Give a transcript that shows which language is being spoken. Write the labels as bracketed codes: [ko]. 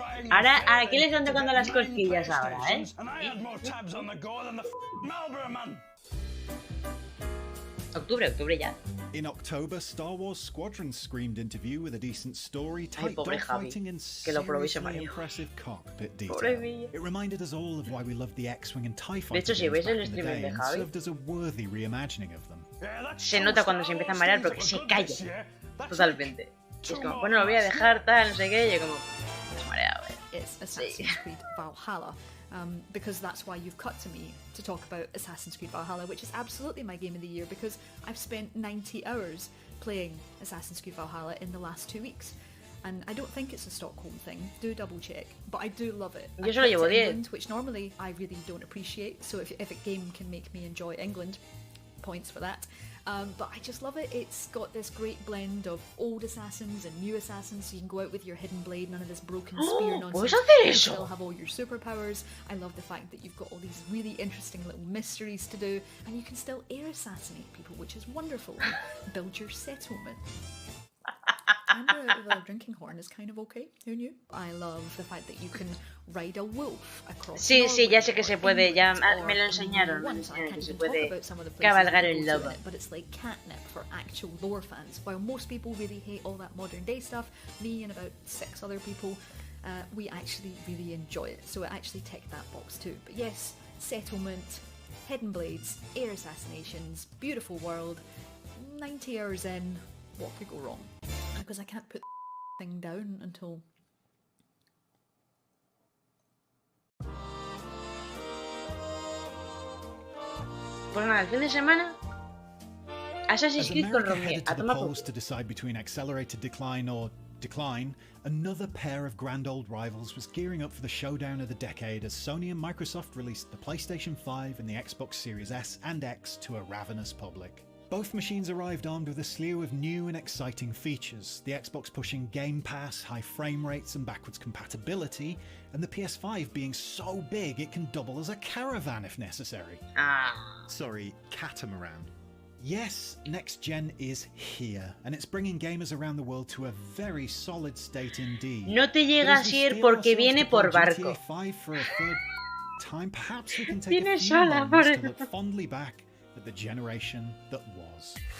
[es] Ahora, aquí le están tocando las cosquillas ahora, ¿eh? [en] And I had more tabs on the go than the Marlboro man. [es] Octubre ya. [en] In October, Star Wars Squadron screamed interview with a decent story, tight dogfighting, and seriously impressive cockpit detail. It reminded us all of why we loved the X-Wing and TIE Fighter games back in the day, and served as a worthy reimagining of them. [es] Se nota cuando se empieza a marear porque se calla. Totalmente. Y es como, bueno, lo voy a dejar, tal, no sé qué, y yo como, desmareado, [en] It's Assassin's Creed Valhalla. Because that's why you've cut to me to talk about Assassin's Creed Valhalla, which is absolutely my game of the year because I've spent 90 hours playing Assassin's Creed Valhalla in the last 2 weeks. And I don't think it's a Stockholm thing, do double check, but I do love it. [es] Yo solo llevo 10. [en] England, which normally I really don't appreciate, so if a game can make me enjoy England, points for that. But I just love it. It's got this great blend of old assassins and new assassins, so you can go out with your hidden blade, none of this broken spear nonsense. You still have all your superpowers. I love the fact that you've got all these really interesting little mysteries to do, and you can still air assassinate people, which is wonderful. Build your settlement. And the drinking horn is kind of okay. Who knew? I love the fact that you can ride a wolf across. [es] Sí, [en] Norway, [es] ya sé que se puede, ya me lo enseñaron, que se puede cabalgar el lobo. [en] But it's like catnip for actual lore fans. While most people really hate all that modern day stuff, me and about 6 other people, we actually really enjoy it. So it actually ticked that box too. But yes, settlement, hidden blades, air assassinations, beautiful world. 90 hours in, what could go wrong? Because I can't put the thing down until... [es] Pues nada, el fin de semana Assassin's Creed con Romeo. A tomar por... [en] to decide between accelerated decline or decline, another pair of grand old rivals was gearing up for the showdown of the decade as Sony and Microsoft released the PlayStation 5 and the Xbox Series S and X to a ravenous public. Both machines arrived armed with a slew of new and exciting features, the Xbox pushing Game Pass, high frame rates and backwards compatibility, and the PS5 being so big it can double as a caravan if necessary. Sorry, catamaran. Yes, next gen is here, and it's bringing gamers around the world to a very solid state indeed. [es] No te llega a ir porque viene por barco. [en] For a third time, perhaps we can take a few moments to look fondly back at the generation that was.